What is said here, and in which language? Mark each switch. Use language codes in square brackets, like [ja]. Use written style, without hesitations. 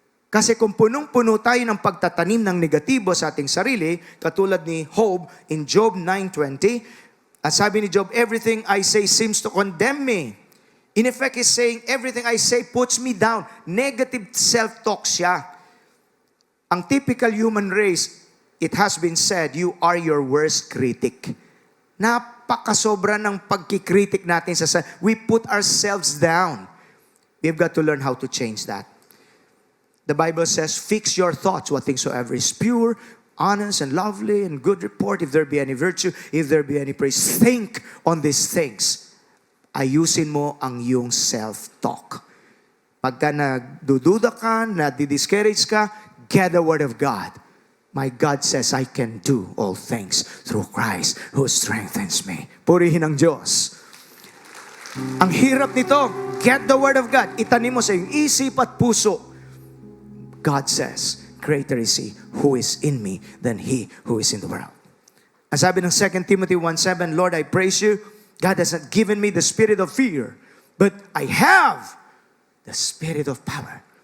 [tl] Kasi kung punong-puno tayo ng pagtatanim ng negatibo sa ating sarili, katulad ni Job in Job 9:20, at sabi ni Job, [en] everything I say seems to condemn me. In effect, he's saying, everything I say puts me down. [tl] Negative self-talk siya. [en] Ang typical human race, it has been said, you are your worst critic. [tl] Napakasobra ng pagkikritik natin sa [en] we put ourselves down. We've got to learn how to change that. The Bible says, fix your thoughts, what things soever is pure, honest, and lovely, and good report, if there be any virtue, if there be any praise. Think on these things. [tl] Ayusin mo ang iyong self-talk. Pagka nagdududa ka, nadi-discourage ka, [en] get the Word of God. My God says, I can do all things through Christ who strengthens me. [tl] Purihin ang Diyos. Ang hirap nito, [en] get the Word of God. [tl] Itanim mo sa iyong isip at puso. [en] God says, greater is He who is in me than he who is in the world. [tl] Ang sabi ng [en] 2 Timothy 1:7, Lord, I praise you. God has not given me the spirit of fear, but I have the spirit of power.